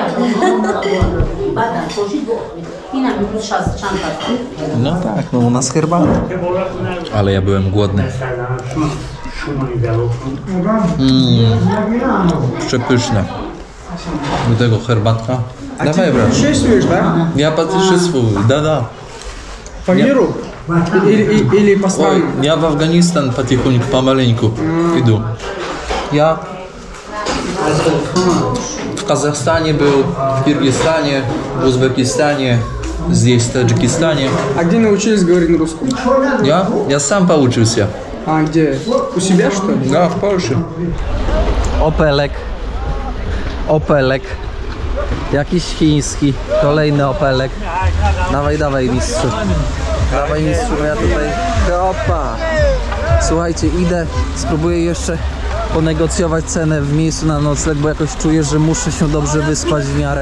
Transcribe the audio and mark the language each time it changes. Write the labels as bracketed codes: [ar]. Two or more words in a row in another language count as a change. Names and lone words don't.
[pl] No tak, no u nas herbata. Ale ja byłem głodny. Przepyszne. Do tego herbatka. Dawaj, brat. [ru] Чувствуешь, да? Я путешествую, да. По миру? Или по стране? Ой, я в Афганистан потихоньку, помаленьку иду. Я в Казахстане был, в Киргизстане, в Узбекистане, здесь в Таджикистане. А где научились говорить на русском? Я сам поучился. А где? У себя, что ли? Да, в Польше. [pl] Opelek. Jakiś chiński. Kolejny opelek. Dawaj mistrzu. Dawaj mistrzu, no ja tutaj... Opa! Słuchajcie, idę, spróbuję jeszcze ponegocjować cenę w miejscu na nocleg, bo jakoś czuję, że muszę się dobrze wyspać w miarę.